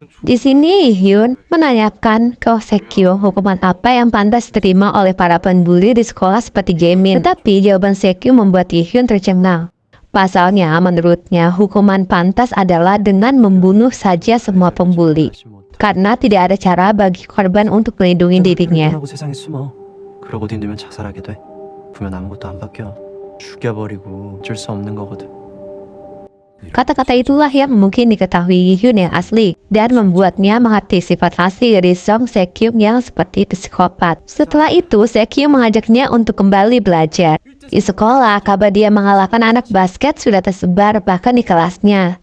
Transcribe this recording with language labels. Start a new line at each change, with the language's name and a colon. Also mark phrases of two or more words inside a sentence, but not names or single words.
Indonesian: Di sini Hee-hyun menanyakan ke Sekyung hukuman apa yang pantas diterima oleh para pembuli di sekolah seperti Jaemin. Tetapi jawaban Sekyung membuat Hee-hyun tercengang. Pasalnya, menurutnya hukuman pantas adalah dengan membunuh saja semua pembuli. Karena tidak ada cara bagi korban untuk melindungi dirinya.
Korean: 세상에 숨어. 그러고 뒤늦으면 자살하게 돼. 보면 아무것도 안 바뀌어. 죽여버리고 어쩔 수 없는 거거든.
Indonesian: Kata-kata itulah yang mungkin diketahui Hee-hyun yang asli dan membuatnya mengerti sifat asli dari Song Sekyung yang seperti psikopat. Setelah itu, Sekyung mengajaknya untuk kembali belajar. Di sekolah, kabar dia mengalahkan anak basket sudah tersebar bahkan di kelasnya.